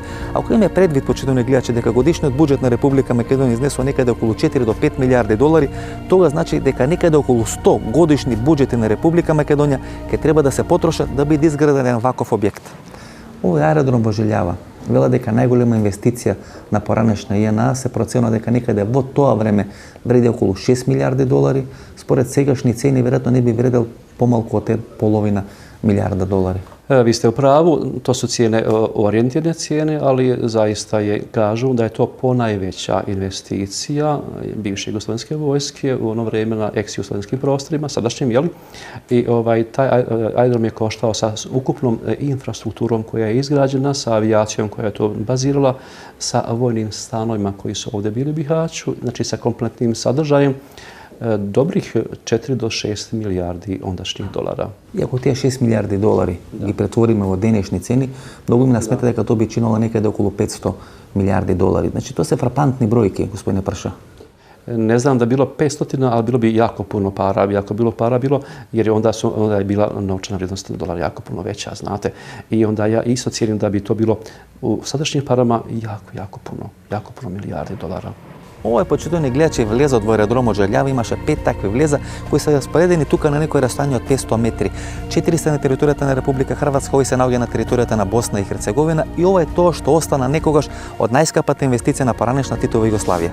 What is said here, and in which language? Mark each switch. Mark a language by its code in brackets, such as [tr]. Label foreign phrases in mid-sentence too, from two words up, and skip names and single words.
[mk] Ако има предвид, почитувани гледачи, дека годишниот буџет на Република Македонија изнесува некаде околу 4 до 5 милиарди долари, тога значи дека некаде околу 100 годишни буџети на Република Македонија ќе треба да се потрошат да биде изграден еден ваков објект. Овој аеродром во Желјава вела дека најголема инвестиција на поранешна ЈНА се проценува дека некаде во тоа време вреди околу 6 милиарди долари, според сегашни цени веројатно не би вредел помалку од половина милиарда долари. [hr] Vi ste u pravu, to su cijene, orijentirane cijene, ali zaista kažu da je to ponajveća investicija bivše jugoslovenske vojske u ono vrijeme na ex-jugoslovenskim prostorima, sadašnjim, jeli? I taj aerodrom je koštao sa ukupnom infrastrukturom koja je izgrađena, sa avijacijom koja je to bazirala, sa vojnim stanovima koji su ovdje bili u Bihaću, znači sa kompletnim sadržajem, dobrih 4 do 6 milijardi ondašnjih dolara. [mk] И ако тие 6 милиарди долари ги претвориме во денешни цени, многу ми насмета дека тоа би чинело некаде околу 500 милиарди долари. Значи, тоа се фрапантни бројки, господине Прша. [hr] Ne znam da bilo 500, ali bilo bi jako puno para, jako bilo para bilo, jer onda je bila novčana vrijednost dolara jako puno veća, znate. I onda ja isto cijenim da bi to bilo u sadašnjim parama jako puno milijardi dolara. [mk] Овој почитувани гледачи влезот во аеродромот Желјава имаше 5 такви влеза кои се распоредени тука на некој растојање од 500 метри. 4 се на територијата на Република Хрватска, овој се наоѓа на територијата на Босна и Херцеговина и ова е тоа што остана некогаш од најскапата инвестиција на поранешна Титова Југославија.